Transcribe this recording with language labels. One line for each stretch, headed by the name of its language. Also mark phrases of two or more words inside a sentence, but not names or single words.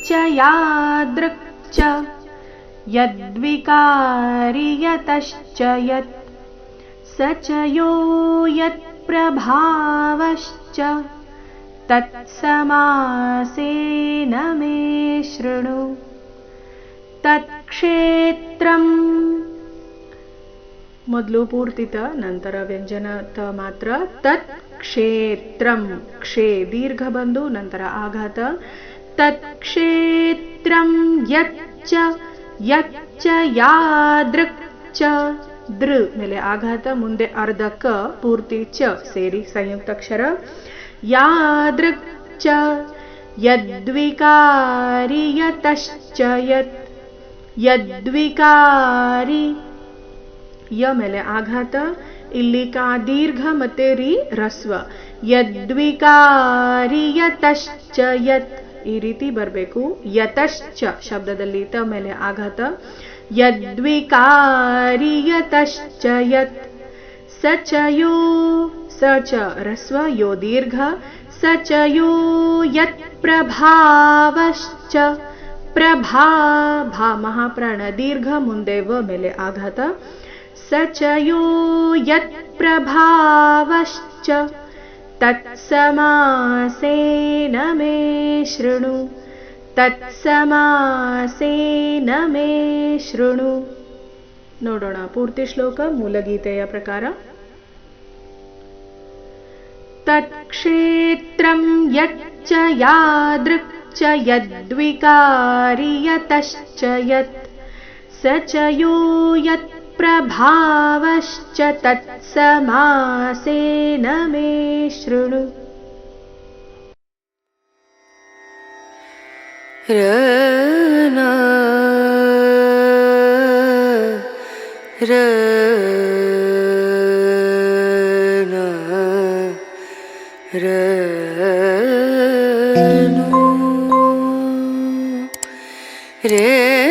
Sanskrit: यादृक् च यद्विकारि यतश्च यत् स च यो यत्प्रभावश्च तत्समासेन मे शृणु तत्क्षेत्रम्
Kannada: ಮೊದಲು ಪೂರ್ತಿ ತ ನಂತರ ವ್ಯಂಜನ ತ ಮಾತ್ರ
Sanskrit: ತತ್ ಕ್ಷೇತ್ರಂ
Kannada: ಕ್ಷೇ ದೀರ್ಘ ಬಂದು ನಂತರ ಆಘಾತ
Sanskrit: ತತ್ ಕ್ಷೇತ್ರಂ ಯಚ್ಚ ಯಚ್ಚ ಯಾದೃಕ್ ಚ
Kannada: ದೃ ಮೇಲೆ ಆಘಾತ ಮುಂದೆ ಅರ್ಧ ಕ ಪೂರ್ತಿ ಚ ಸೇರಿ ಸಂಯುಕ್ತಾಕ್ಷರ
Sanskrit: ಯಾದೃಕ್ ಚ ಯದ್ವಿಕಾರಿ ಯತಶ್ಚ ಯತ್
Kannada: ಯದ್ವಿಕಾರಿ ಯ ಮೇಲೆ ಆಘಾತ ಇಲ್ಲಿ ಕಾ ದೀರ್ಘ ಮತ್ತೆ ರಿ ರಸ್ವ
Sanskrit: ಯದ್ವಿಕಾರಿ ಯತಶ್ಚ ಯತ್
Kannada: ಈ ರೀತಿ ಬರಬೇಕು ಯತಶ್ಚ ಶಬ್ದದಲ್ಲಿ ತ ಮೇಲೆ ಆಘಾತ
Sanskrit: ಯದ್ವಿಕಾರಿ ಯತಶ್ಚ ಯತ್ ಸ ಚ ಯೋ
Kannada: ಸ ಚ ರಸ್ವ ಯೋ ದೀರ್ಘ
Sanskrit: ಸ ಚ ಯೋ ಯತ್ ಪ್ರಭಾವಶ್ಚ
Kannada: ಪ್ರಭಾ ಭಾ ಮಹಾಪ್ರಾಣ ದೀರ್ಘ ಮುಂದೆ ವ ಮೇಲೆ ಆಘಾತ
Sanskrit: ಸ ಚ ಯೋ ಯತ್ ಪ್ರಭಾವಶ್ಚ ತತ್ಸಮಾಸೇನ ಮೇ ಶೃಣು ತತ್ಸಮಾಸೇನ ಮೇ ಶೃಣು
Kannada: ನೋಡೋಣ ಪೂರ್ತಿ ಶ್ಲೋಕ ಮೂಲಗೀತೆಯ ಪ್ರಕಾರ
Sanskrit: ತತ್ಕ್ಷೇತ್ರಂ ಯಚ್ಚ ಯಾದೃಕ್ ಚ ಯದ್ವಿಕಾರಿ ಯತಶ್ಚ ಯತ್ ಸ ಚ ಯೋ ಯತ್ ಪ್ರಭಾವಶ್ಚ ತತ್ಸಮಾಸೇನ ಮೇ ಶೃಣು ರನ ರನ ರನು ರೇ